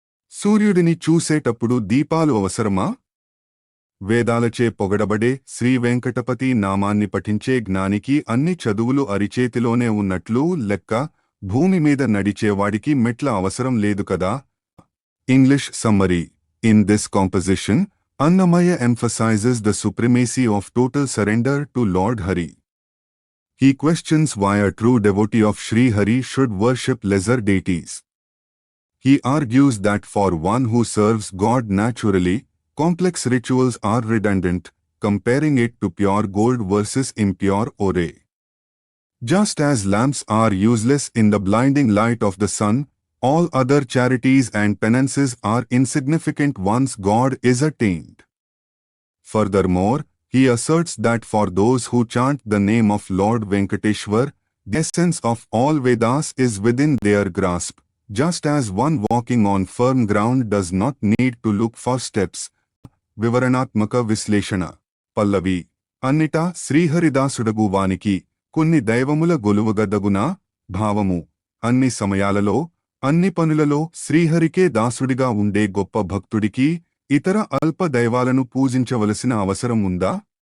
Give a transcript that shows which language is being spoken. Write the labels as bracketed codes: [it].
[te] సూర్యుడిని చూసేటప్పుడు దీపాలు అవసరమా? వేదాలచే పొగడబడే శ్రీవెంకటపతి నామాన్ని పఠించే జ్ఞానికి అన్ని చదువులు అరిచేతిలోనే ఉన్నట్లు లెక్క. భూమి మీద నడిచేవాడికి మెట్ల అవసరం లేదు కదా. [en] English summary. In this composition, Annamaya emphasizes the supremacy of total surrender to Lord Hari. He questions why a true devotee of Sri Hari should worship lesser deities. He argues that for one who serves God naturally, complex rituals are redundant, comparing it to pure gold versus impure ore. Just as lamps are useless in the blinding light of the sun, all other charities and penances are insignificant once God is attained. Furthermore, he asserts that for those who chant the name of Lord Venkateshwar, the essence of all Vedas is within their grasp, just as one walking on firm ground does not need to look for steps. [te] వివరణాత్మక విశ్లేషణ. పల్లవి. అన్నిటా శ్రీహరిదాసుడగు వానికి కొన్ని దైవముల గొలువగదగునా? భావము. అన్ని సమయాలలో, అన్ని పనులలో శ్రీహరికే దాసుడిగా ఉండే గొప్ప భక్తుడికి ఇతర అల్ప దైవాలను పూజించవలసిన అవసరం ఉందా?